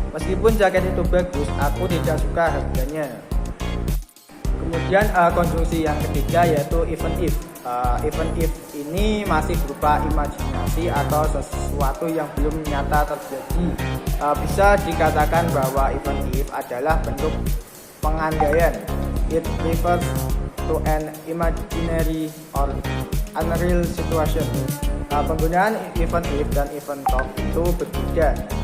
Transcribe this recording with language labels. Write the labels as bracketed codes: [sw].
[id] Meskipun jaket itu bagus, aku tidak suka harganya. Kemudian konjungsi yang ketiga yaitu even if. Even if ini masih berupa imajinasi atau sesuatu yang belum nyata terjadi. Bisa dikatakan bahwa even if adalah bentuk pengandaian. [en] It refers to an imaginary or unreal situation. [id] Penggunaan even if dan even talk itu berbeda.